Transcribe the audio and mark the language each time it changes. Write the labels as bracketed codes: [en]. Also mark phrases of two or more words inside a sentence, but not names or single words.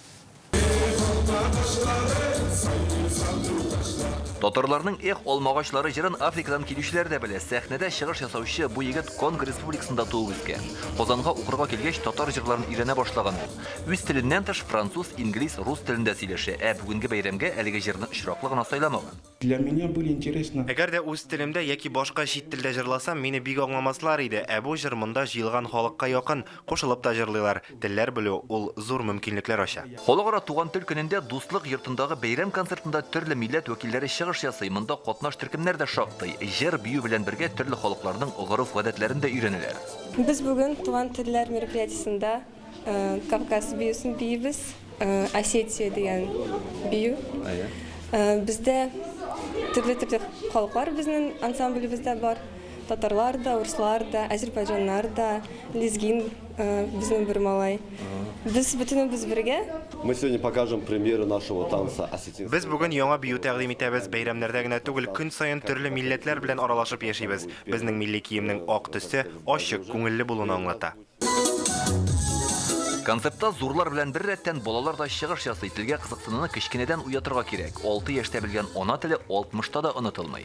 [tt] Татарларның эх алмагачлары җырын Африкадан килүчеләр дә белә. Сәхнәдә чыгыш ясаучы бу егет Конго Республикасында туып үскән. Казанга укырга килгәч татар җырларын өйрәнә башлаган. Үз теленнән тыш француз, инглиз, рус телендә сөйләшә. Бүгенге бәйрәмгә әлеге җырны очраклы гына сайламаган. [ru] Для меня были интересно. [tt] Әгәр дә үз телемдә яки башка чит телдә җырласам, мине бик аңламаслар иде. Бу җыр монда җыелган халыкка якын, кушылып та җырлыйлар. Телләр белү ул зур мөмкинлекләр ача. Халыкара туган тел көнендә дуслык йортындагы бәйрәм концертында төрле милләт вәкилләре чыгыш ясый. Монда катнаш төркемнәр дә шактый. Җыр бию белән бергә төрле халыкларның гореф-гадәтләрен дә өйрәнәләр. Без бүген туган телләр мероприятиесендә Кавказ биюсен биебез, Осетия дигән бию. Бездә төрле халыклар безнең ансамблебездә бар. Татарлар да, урыслар да, азербайҗаннар да, лезгин безнең бер малай. Без бөтенебез бергә. [ru] Мы сегодня покажем премьеры нашего танца осетинского. [tt] Без бүген яңа бию тәкъдим итәбез. Бәйрәмнәрдә генә түгел, көн саен төрле милләтләр белән аралашып яшибез. Безнең милли киемнең ак төсе ачык, күңелле булуын аңлата. Концептта зурлар белән бер рәттән балалар да чыгыш ясый. Телгә кызыксынуны кечкенәдән уятырга кирәк. 6 яшьтә белгән ана теле 60-та да онытылмый.